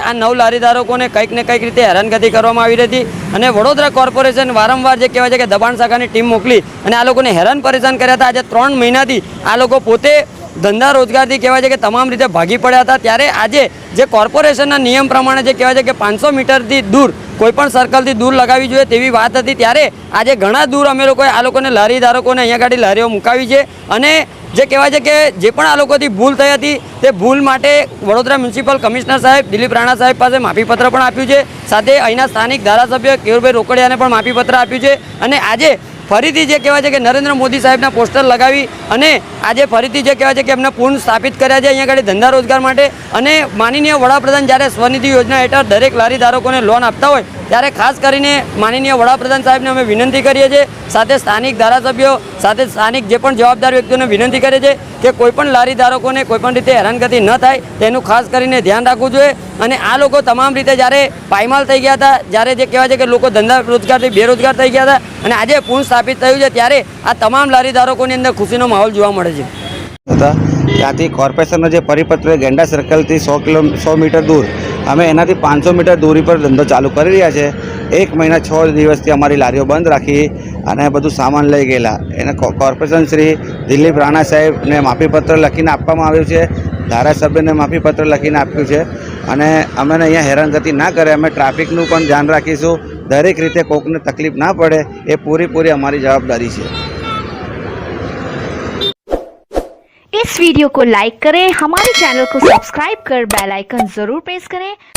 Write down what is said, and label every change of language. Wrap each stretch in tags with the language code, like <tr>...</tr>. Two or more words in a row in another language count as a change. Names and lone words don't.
<gu>આ 9 લારી ધારકોને કંઈક ને કંઈક રીતે હેરાનગતિ કરવામાં આવી રહી હતી અને વડોદરા કોર્પોરેશન વારંવાર જે કહેવાય છે કે દબાણ શાખાની ટીમ મોકલી અને આ લોકોને હેરાન પરેશાન કર્યા હતા। આજે 3 મહિનાથી આ લોકો પોતે ધંધા રોજગારથી કહેવાય છે કે તમામ રીતે ભાગી પડ્યા હતા। ત્યારે આજે જે કોર્પોરેશનના નિયમ પ્રમાણે જે કહેવાય છે કે 500 મીટરથી દૂર કોઈપણ સર્કલથી દૂર લગાવી જોઈએ તેવી વાત હતી। ત્યારે આજે ઘણા દૂર અમે લોકોએ આ લોકોને લારી ધારકોને અહીંયા ગાડી લારીઓ મુકાવી છે અને જે કહેવાય છે કે જે પણ આ લોકોથી ભૂલ થઈ હતી તે ભૂલ માટે વડોદરા મ્યુનિસિપલ કમિશ્નર સાહેબ દિલીપ રાણા સાહેબ પાસે માફીપત્ર પણ આપ્યું છે। સાથે અહીંના સ્થાનિક ધારાસભ્ય કેયુરભાઈ રોકડિયાને પણ માફીપત્ર આપ્યું છે અને આજે ફરીથી જે કહેવાય છે કે નરેન્દ્ર મોદી સાહેબના પોસ્ટર લગાવી અને આજે ફરીથી જે કહેવાય છે કે એમને પૂર્ણ સ્થાપિત કર્યા છે અહીંયા ગાડી ધંધા રોજગાર માટે। અને માનનીય વડાપ્રધાન જ્યારે સ્વનિધિ યોજના હેઠળ દરેક લારી ધારકોને લોન આપતા હોય ત્યારે ખાસ કરીને માનનીય વડાપ્રધાન સાહેબને અમે વિનંતી કરીએ છીએ, સાથે સ્થાનિક ધારાસભ્યો સાથે સ્થાનિક જે પણ જવાબદાર વ્યક્તિઓને વિનંતી કરે છે કે કોઈપણ લારી ધારકોને કોઈપણ રીતે હેરાનગતિ ન થાય તેનું ખાસ કરીને ધ્યાન રાખવું જોઈએ। અને આ લોકો તમામ રીતે જ્યારે પાયમાલ થઈ ગયા હતા, જ્યારે જે કહેવાય છે કે લોકો ધંધા રોજગારથી બેરોજગાર થઈ ગયા હતા અને આજે પૂર્ણ સ્થાપિત થયું છે ત્યારે આ તમામ લારી ધારકોની અંદર ખુશીનો માહોલ જોવા મળે છે। ત્યાંથી કોર્પોરેશનનો જે પરિપત્ર ગેંડા સર્કલથી 100 મીટર દૂર અમે એનાથી 500 મીટર દૂરી પર ધંધો ચાલુ કરી રહ્યા છે। 1 મહિના 6 દિવસથી અમારી લારીઓ બંધ રાખી અને બધું સામાન લઈ ગયેલા। એને કોર્પોરેશન શ્રી દિલીપ રાણા સાહેબને માફીપત્ર લખીને આપવામાં આવ્યું છે, ધારાસભ્યને માફીપત્ર લખીને આપ્યું છે અને અમને અહીંયા હેરાનગતિ ના કરે, અમે ટ્રાફિકનું પણ ધ્યાન રાખીશું। દરેક રીતે કોકને તકલીફ ના પડે એ પૂરી અમારી જવાબદારી છે।</gu> <hi>इस वीडियो को लाइक करें, हमारे चैनल को सब्सक्राइब कर बेल आइकन जरूर प्रेस करें</hi>